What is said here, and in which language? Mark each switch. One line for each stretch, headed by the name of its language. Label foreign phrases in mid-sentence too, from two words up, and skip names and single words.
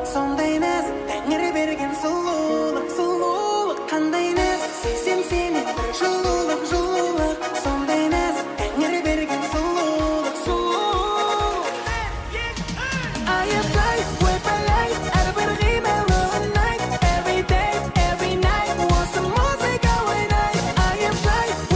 Kazakh: Сондай нәзік Тәңір берген сұлулық, сұлулық. Қандай нәзік сезсем сенен бір жылулық, жылулық. Сондай нәзік Тәңір берген сұлулық, сұлулық. Ай, ай, ойпырай, әрбір қимылы ұнайды.
English: Every day, every night,
Kazakh: осы музыка ойнайды. Ай, ай,